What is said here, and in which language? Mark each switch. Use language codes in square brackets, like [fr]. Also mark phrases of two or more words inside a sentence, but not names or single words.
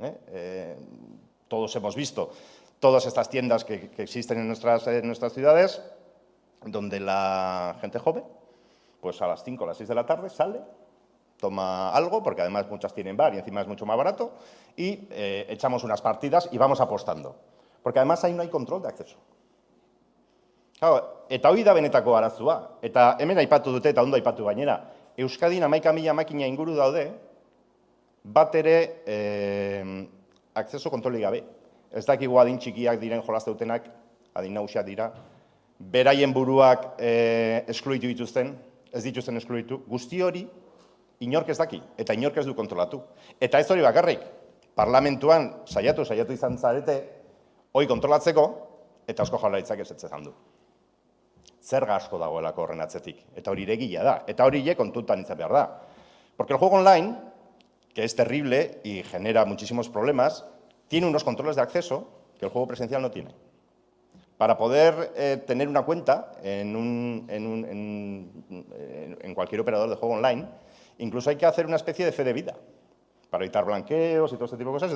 [es] Todos hemos visto todas estas tiendas que existen en nuestras ciudades, donde la gente joven, pues a las 5 o las 6 de la tarde sale, toma algo, porque además muchas tienen bar y encima es mucho más barato, y echamos unas partidas y vamos apostando. Porque además ahí no hay control de acceso. Claro, [eu] eta hori da benetako arazoa. Eta hemen aipatu dute eta ondo aipatu gainera. Euskadin 11.000 makina inguru daude, bat ere akzeso kontrolik gabe. Ez dakigu adin txikiak diren jolasteutenak, adin nagusiak dira, beraien buruak eskluitu dituzten, ez dituzten eskluitu, guzti hori inork ez daki, eta inork ez du kontrolatu. Eta ez hori bakarrik, parlamentuan saiatu izan zarete, hori kontrolatzeko, eta Eusko Jaurlaritzak ezetzetan du. Zerga asko dagoelako horren atzetik, eta hori egia da, eta hori kontutan izan behar da. [es] Porque el juego online, que es terrible y genera muchísimos problemas, tiene unos controles de acceso que el juego presencial no tiene. Para poder tener una cuenta en cualquier operador de juego online, incluso hay que hacer una especie de fe de vida para evitar blanqueos y todo este tipo de cosas.